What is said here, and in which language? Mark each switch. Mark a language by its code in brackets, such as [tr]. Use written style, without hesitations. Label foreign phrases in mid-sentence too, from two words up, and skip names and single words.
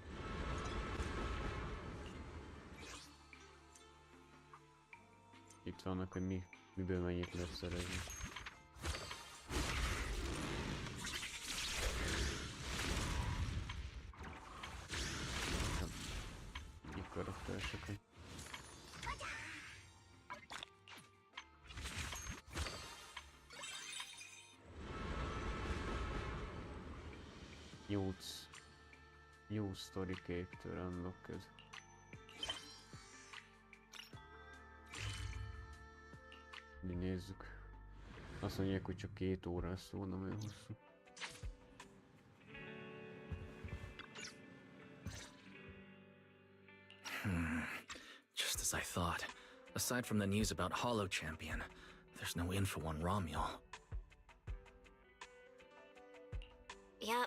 [hu] Itt vannak, hogy miből mennyit lehet szerezni. Így karaktereseket. [en] New story character unlocked. [hu] Mi nézzük. Azt mondják, hogy csak 2 órás szól, nem olyan hosszú. [en] Just as I thought. Aside from the news about Hollow Champion, there's no info on Romuald. Yep.